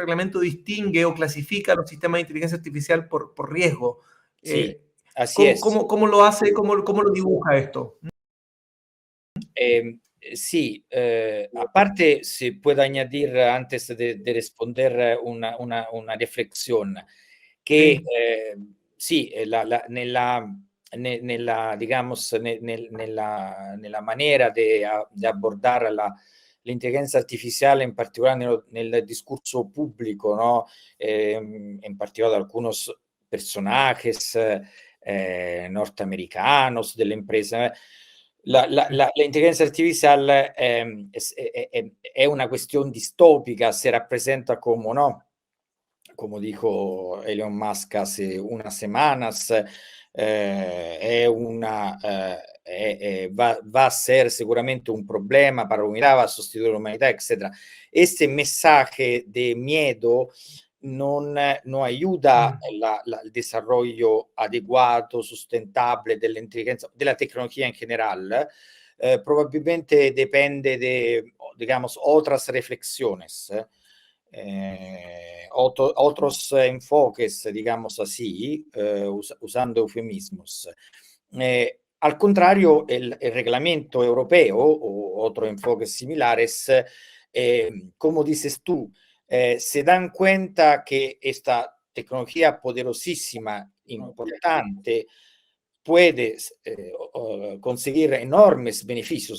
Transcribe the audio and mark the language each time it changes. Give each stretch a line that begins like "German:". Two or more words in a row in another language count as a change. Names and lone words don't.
Spanish: reglamento distingue o clasifica los sistemas de inteligencia artificial por riesgo. sì, Eh, así es. cómo lo hace, cómo lo dibuja esto? Sí, aparte, si puedo añadir antes de responder una reflexión, che Sí.
Italian: sì, nella, digamos, nella maniera di abbordare l'intelligenza artificiale, in particolare nel discorso pubblico, no? In particolare
Spanish: algunos personajes norteamericanos
Italian: delle imprese.
Spanish: La inteligencia artificial è una cuestión distópica, se representa como, ¿no? Como dijo Elon Musk hace unas semanas, va a ser seguramente un problema para la humanidad, va a sustituir la humanidad, etc. Este mensaje de miedo no ayuda il desarrollo adeguato, sustentable
Italian: della tecnologia in generale.
Spanish: Probabilmente depende de, digamos, otras reflexiones, otros enfoques, digamos así, usando eufemismos. Al contrario, el reglamento europeo o otro enfoques similares, como dices tú, se dan cuenta que esta tecnología poderosísima, importante, puede conseguir enormes beneficios.